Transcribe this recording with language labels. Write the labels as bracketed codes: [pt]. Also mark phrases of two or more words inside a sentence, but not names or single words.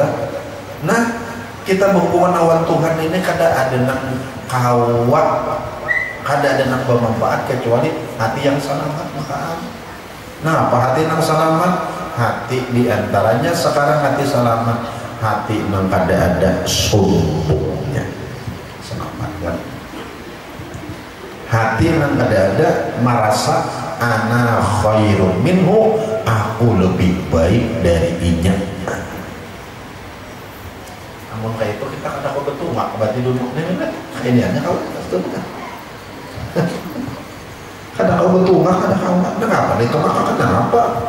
[bjn] Nah kita berhubungan awan Tuhan ini kada ada nang kawat, kada ada nang bermanfaat kecuali hati yang selamat maka. Nah apa hati nang selamat? Hati diantaranya sekarang hati selamat, hati yang kada ada sombongnya, selamat kan? Hati yang kada ada merasa [ar] أنا خير منه, [bjn] aku lebih baik dari inya. Namun kayak itu kita kada kau betul mak berarti duduk ini hanya kau betul kan? Kada kau betul mak kada kau kenapa itu mak kenapa?